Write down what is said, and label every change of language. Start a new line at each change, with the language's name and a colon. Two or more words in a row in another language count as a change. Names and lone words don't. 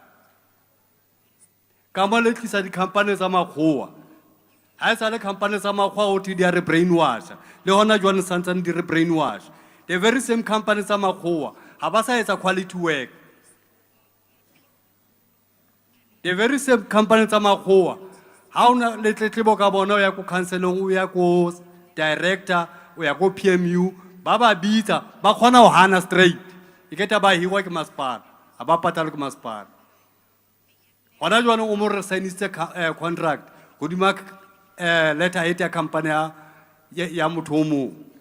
Southern Sotho: Ka mo le tlisa di-company tsa makgowa. Ha e sa le company tsa makgowa ho thwe di a re brainwash. Le hona jwale santsane di re brainwash.
English: The very same company
Southern Sotho: tsa makgowa ha ba sa etsa quality work.
English: The very same company
Southern Sotho: tsa makgowa ha una le tletlebo ka bona o ya ko counselong, o ya ko director, o ya ko PMU, ba ba bitsa ba kgona ho hana straight. E keta ba hirwa ke masepala, ha ba patala ke masepala. Hona jwale o mo re signiste contract hodima letterhead ya company ya motho o mong.